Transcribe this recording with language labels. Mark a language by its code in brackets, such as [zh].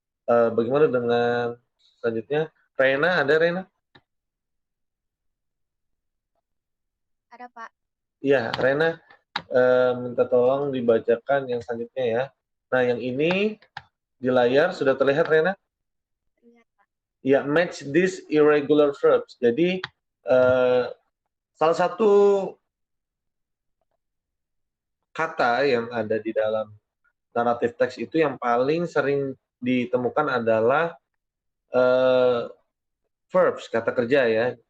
[id] Bagaimana dengan selanjutnya? Rena, ada Rena? Ada, Pak. Iya, Rena minta tolong dibacakan yang selanjutnya ya. Nah, yang ini di layar sudah terlihat Rena? Terlihat, Pak. [en] Ya, match these irregular verbs. [id] Jadi salah satu kata yang ada di dalam naratif teks itu yang paling sering ditemukan adalah verbs, kata kerja ya.